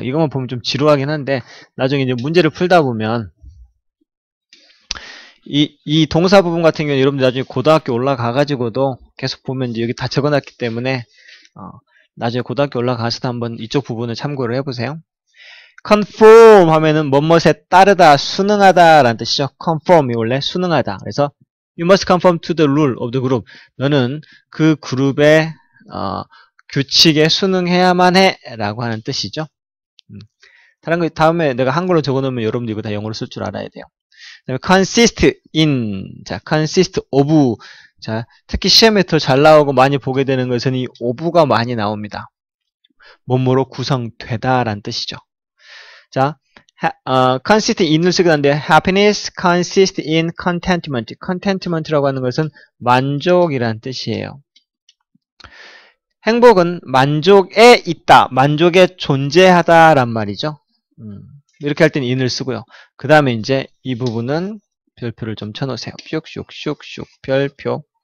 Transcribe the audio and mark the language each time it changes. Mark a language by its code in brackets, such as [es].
[ko] 이것만 보면 좀 지루하긴 한데 나중에 이제 문제를 풀다 보면 이 동사 부분 같은 경우는 여러분들 나중에 고등학교 올라가가지고도 계속 보면 이제 여기 다 적어놨기 때문에 나중에 고등학교 올라가서도 한번 이쪽 부분을 참고를 해보세요. conform 하면은 뭐뭇에 따르다, 순응하다 라는 뜻이죠. conform이 원래 순응하다. [en] 그래서 you must conform to the rule of the group. [ko] 너는 그 그룹의 규칙에 순응해야만 해 라고 하는 뜻이죠. 다른 거 다음에 내가 한글로 적어놓으면 여러분들 이거 다 영어로 쓸 줄 알아야 돼요. 그다음에 [en] consist in, 자, consist of. [ko] 자, 특히 시험에 더 잘 나오고 많이 보게 되는 것은 이 of가 많이 나옵니다. 뭐뭐로 구성되다 라는 뜻이죠. 자, consist in을 쓰게 하는데 [en] happiness consist in contentment. [ko] contentment라고 하는 것은 만족이라는 뜻이에요. 행복은 만족에 있다, 만족에 존재하다 란 말이죠. 이렇게 할 때는 in을 쓰고요. 그 다음에 이제 이 부분은 별표를 좀 쳐놓으세요. 슉슉슉슉 별표.